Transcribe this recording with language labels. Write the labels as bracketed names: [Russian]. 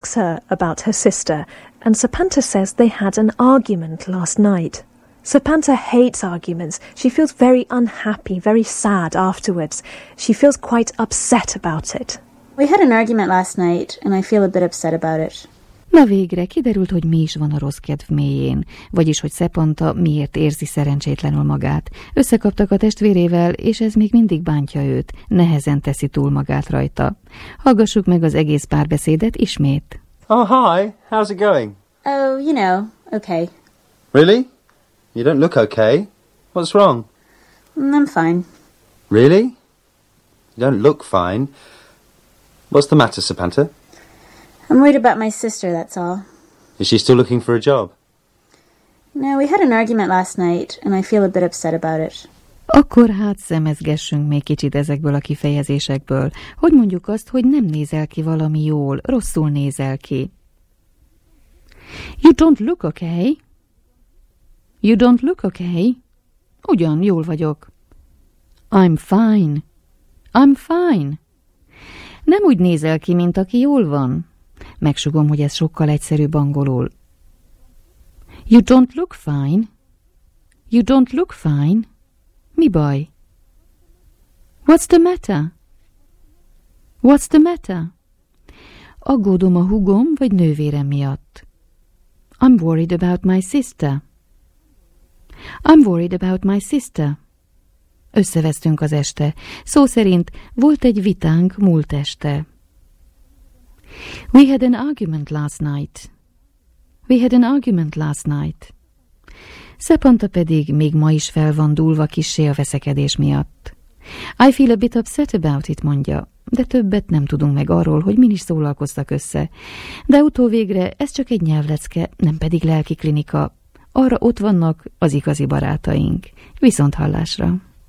[English] asks her about her sister, and Sapanta says they had an argument last night. Sapanta hates arguments. She feels very unhappy, very sad afterwards. She feels quite upset about it. We had an argument last night, and I feel a bit upset about it. [Hungarian] Na végre, kiderült, hogy mi is van a rossz kedv mélyén, vagyis hogy Sapanta miért érzi szerencsétlenül magát. Összekaptak a testvérével, és ez még mindig bántja őt, nehezen teszi túl magát rajta. Hallgassuk meg az egész párbeszédet ismét. [English] Oh, hi, how's it going? Oh, you know, okay. Really? You don't look okay. What's wrong? I'm fine. Really? You don't look fine. What's the matter, Sapanta? I'm worried about my sister, that's all. Is she still looking for a job? No, we had an argument last night, and I feel a bit upset about it. [Hungarian] Akkor hát szemezgessünk még kicsit ezekből a kifejezésekből. Hogy mondjuk azt, hogy nem nézel ki valami jól, rosszul nézel ki. [English] You don't look okay. You don't look okay. [Hungarian] Ugyan, jól vagyok. [English] I'm fine. I'm fine. [Hungarian] Nem úgy nézel ki, mint aki jól van. Megsugom, hogy ez sokkal egyszerűbb angolul. [English] You don't look fine. You don't look fine. [Hungarian] Mi baj? [English] What's the matter? What's the matter? [Hungarian] Aggódom a húgom vagy nővérem miatt. [English] I'm worried about my sister. I'm worried about my sister. [Hungarian] Összevesztünk az este. Szó szerint volt egy vitánk múlt este. [English] We had an argument last night. We had an argument last night. [Hungarian] Sapanta pedig még ma is fel van dúlva kissé a veszekedés miatt. [English] I feel a bit upset about it, [Hungarian] mondja, de többet nem tudunk meg arról, hogy min is szólalkoztak össze. De utóvégre ez csak egy nyelvlecke, nem pedig lelki klinika. Arra ott vannak az igazi barátaink. Viszont hallásra!